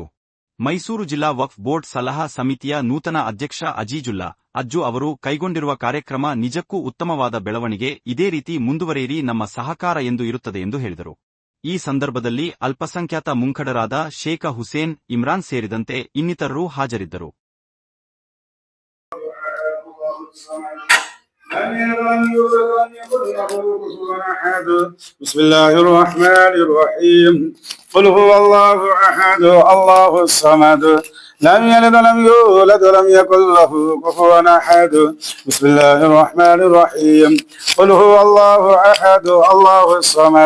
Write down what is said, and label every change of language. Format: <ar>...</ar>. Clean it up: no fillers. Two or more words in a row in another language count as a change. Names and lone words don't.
<kn>ಮೈಸೂರು ಜಿಲ್ಲಾ ವಕ್ಫ್ ಬೋರ್ಡ್ ಸಲಹಾ ಸಮಿತಿಯ ನೂತನ ಅಧ್ಯಕ್ಷ ಅಜೀಜುಲ್ಲಾ ಅಜ್ಜು ಅವರು ಕೈಗೊಂಡಿರುವ ಕಾರ್ಯಕ್ರಮ ನಿಜಕ್ಕೂ ಉತ್ತಮವಾದ ಬೆಳವಣಿಗೆ, ಇದೇ ರೀತಿ ಮುಂದುವರಿಯಿರಿ, ನಮ್ಮ ಸಹಕಾರ ಎಂದು ಇರುತ್ತದೆ ಎಂದು ಹೇಳಿದರು. ಈ ಸಂದರ್ಭದಲ್ಲಿ ಅಲ್ಪಸಂಖ್ಯಾತ ಮುಂಖಡರಾದ ಶೇಖ ಹುಸೇನ್, ಇಮ್ರಾನ್ ಸೇರಿದಂತೆ ಇನ್ನಿತರರು ಹಾಜರಿದ್ದರು.</kn> <ar>بسم الله الرحمن الرحيم قل هو الله أحد الله الصمد لم يلد ولم يولد ولم يكن له كفوا أحد بسم الله الرحمن الرحيم قل هو الله أحد الله الصمد</ar>